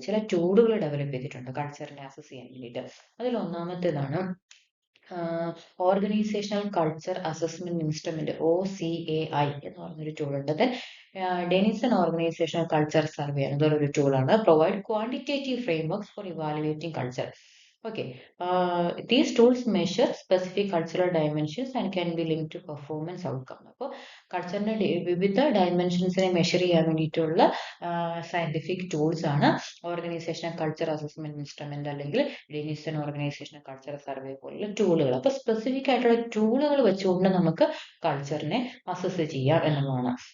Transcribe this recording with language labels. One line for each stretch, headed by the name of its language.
Malayalam: ചില ടൂളുകൾ ഡെവലപ്പ് ചെയ്തിട്ടുണ്ട് കൾച്ചറിനെ അസസ് ചെയ്യാൻ വേണ്ടിയിട്ട്. അതിൽ ഒന്നാമത്തേതാണ് organisational culture assessment instrument OCAI എന്ന് പറഞ്ഞൊരു ടൂൾ ഉണ്ട്. Then Denison organisational culture survey എന്നതൊരു ടൂളാണ്.
English: Provide quantitative frameworks for evaluating culture. Okay, these tools measure specific cultural dimensions and can be linked to performance outcome.
Malayalam: അപ്പോൾ കൾച്ചറിന്റെ വിവിധ ഡയമെൻഷൻസിനെ measure ചെയ്യാൻ വേണ്ടിയിട്ടുള്ള scientific tools ആണ് ഓർഗനൈസേഷണൽ കൾച്ചർ അസസ്മെന്റ് ഇൻസ്ട്രുമെന്റ് അല്ലെങ്കിൽ Denison organisational culture survey പോലുള്ള ടൂളുകൾ. അപ്പോൾ specific ആയിട്ടുള്ള ടൂളുകൾ വെച്ചുകൊണ്ട് നമുക്ക് കൾച്ചറിനെ അസസ് ചെയ്യാം എന്നുള്ളതാണ്.